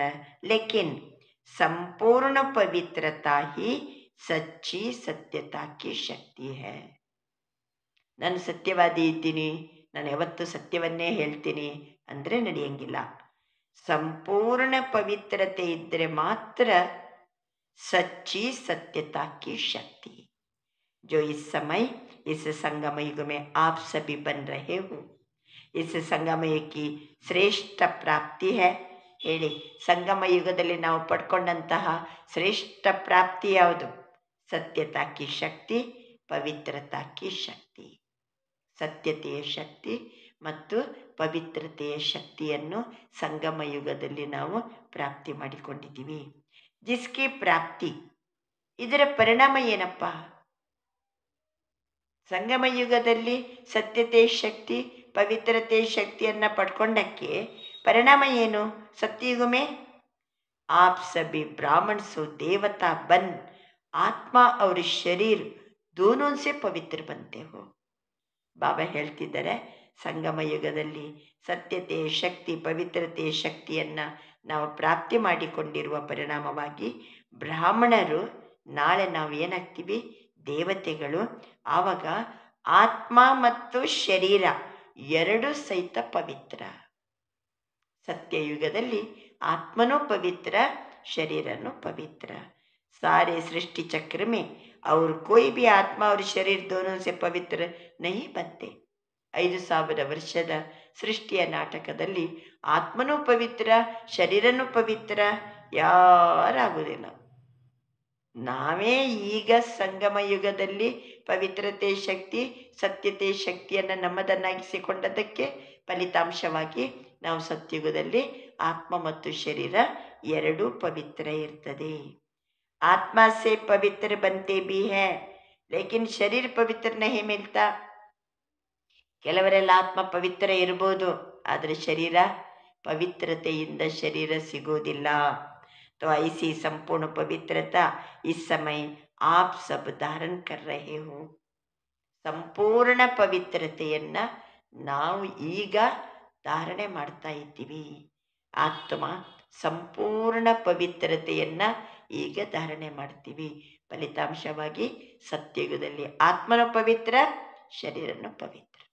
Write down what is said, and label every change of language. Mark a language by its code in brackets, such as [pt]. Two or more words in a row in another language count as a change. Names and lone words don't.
[hi] लेकिन संपूर्ण पवित्रता ही सच्ची सत्यता की शक्ति है. [kn] ನಾನು ಸತ್ಯವಾದಿ ಇದ್ದೀನಿ, ನಾನು ಯಾವತ್ತೂ ಸತ್ಯವನ್ನೇ ಹೇಳ್ತೀನಿ ಅಂದರೆ ನಡೆಯಂಗಿಲ್ಲ. ಸಂಪೂರ್ಣ ಪವಿತ್ರತೆ ಇದ್ದರೆ ಮಾತ್ರ [hi] सच्ची सत्यता की शक्ति जो इस समय इस संगम युग में आप सभी बन रहे हो. इस संगम युग की श्रेष्ठ प्राप्ति है. [kn] ಹೇಳಿ, ಸಂಗಮ ಯುಗದಲ್ಲಿ ನಾವು ಪಡ್ಕೊಂಡಂತಹ ಶ್ರೇಷ್ಠ ಪ್ರಾಪ್ತಿ ಯಾವುದು? [hi] सत्यता की शक्ति, पवित्रता की शक्ति. [kn] ಸತ್ಯತೆಯ ಶಕ್ತಿ ಮತ್ತು ಪವಿತ್ರತೆಯ ಶಕ್ತಿಯನ್ನು ಸಂಗಮ ಯುಗದಲ್ಲಿ ನಾವು ಪ್ರಾಪ್ತಿ ಮಾಡಿಕೊಂಡಿದ್ದೀವಿ. [hi] जिसकी प्राप्ति, [kn] ಇದರ ಪರಿಣಾಮ ಏನಪ್ಪ? ಸಂಗಮ ಯುಗದಲ್ಲಿ ಸತ್ಯತೆ ಶಕ್ತಿ, ಪವಿತ್ರತೆ ಶಕ್ತಿಯನ್ನು ಪಡ್ಕೊಂಡಕ್ಕೆ ಪರಿಣಾಮ ಏನು? [hi] सत्युग में आप सभी ब्राह्मण सो देवता बन आत्मा और शरीर दोनों से पवित्र बनते हो. [kn] ಬಾಬಾ ಹೇಳ್ತಿದ್ದಾರೆ ಸಂಗಮ ಯುಗದಲ್ಲಿ ಸತ್ಯತೆಯ ಶಕ್ತಿ, ಪವಿತ್ರತೆಯ ಶಕ್ತಿಯನ್ನು ನಾವು ಪ್ರಾಪ್ತಿ ಮಾಡಿಕೊಂಡಿರುವ ಪರಿಣಾಮವಾಗಿ ಬ್ರಾಹ್ಮಣರು ನಾಳೆ ನಾವು ಏನಾಗ್ತೀವಿ? ದೇವತೆಗಳು. ಆವಾಗ ಆತ್ಮ ಮತ್ತು ಶರೀರ ಎರಡೂ ಸಹಿತ ಪವಿತ್ರ. ಸತ್ಯಯುಗದಲ್ಲಿ ಆತ್ಮನೂ ಪವಿತ್ರ, ಶರೀರನೂ ಪವಿತ್ರ. [hi] सारे सृष्टि चक्र में और कोई भी आत्मा और शरीर दोनों से पवित्र नहीं बनते. [kn] 5000 ವರ್ಷದ ಸೃಷ್ಟಿಯ ನಾಟಕದಲ್ಲಿ ಆತ್ಮನೂ ಪವಿತ್ರ, ಶರೀರನೂ ಪವಿತ್ರ ಯಾರಾಗುವುದಿಲ್ಲ. ನಾವೇ ಈಗ ಸಂಗಮ ಯುಗದಲ್ಲಿ ಪವಿತ್ರತೆ ಶಕ್ತಿ, ಸತ್ಯತೆ ಶಕ್ತಿಯನ್ನು ನಮ್ಮದನ್ನಾಗಿಸಿಕೊಂಡದಕ್ಕೆ ಫಲಿತಾಂಶವಾಗಿ ನಾವು ಸತ್ಯುಗದಲ್ಲಿ ಆತ್ಮ ಮತ್ತು ಶರೀರ ಎರಡೂ ಪವಿತ್ರ ಇರ್ತದೆ. [hi] आत्मा से पवित्र बनते भी हैं लेकिन शरीर पवित्र नहीं मिलता. [kn] ಕೆಲವರೆಲ್ಲ ಆತ್ಮ ಪವಿತ್ರ ಇರ್ಬೋದು, ಆದರೆ ಶರೀರ ಪವಿತ್ರತೆಯಿಂದ ಶರೀರ ಸಿಗೋದಿಲ್ಲ. [hi] तो ऐसी संपूर्ण पवित्रता इस समय आप सब धारण कर रहे हो. [kn] ಸಂಪೂರ್ಣ ಪವಿತ್ರತೆಯನ್ನು ನಾವು ಈಗ ಧಾರಣೆ ಮಾಡ್ತಾ ಇದ್ದೀವಿ. ಆತ್ಮ ಸಂಪೂರ್ಣ ಪವಿತ್ರತೆಯನ್ನು ಈಗ ಧಾರಣೆ ಮಾಡ್ತೀವಿ. ಫಲಿತಾಂಶವಾಗಿ ಸತ್ಯಯುಗದಲ್ಲಿ ಆತ್ಮನ ಪವಿತ್ರ, ಶರೀರನ ಪವಿತ್ರ.